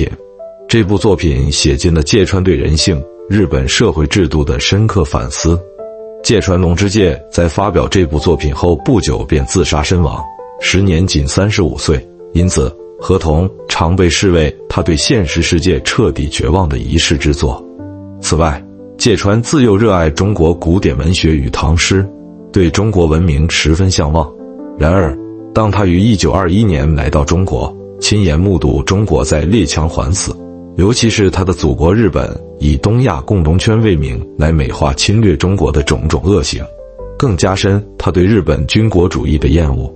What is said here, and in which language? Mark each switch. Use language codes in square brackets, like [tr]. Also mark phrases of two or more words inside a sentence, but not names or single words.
[zh] 这部作品写尽了芥川对人性、日本社会制度的深刻反思。芥川龍之介在發表这部作品後不久便自殺身亡，时年仅35岁，因此《河童》常被视為他对现實世界徹底絕望的遺世之作。此外，芥川自幼熱愛中國古典文學與唐詩，對中國文明十分向往。然而，當他於1921年來到中國，親眼目睹中國在列強環伺，尤其是他的祖國日本以東亞共榮圈為名來美化侵略中國的種種惡行，更加深他對日本軍國主義的厭惡。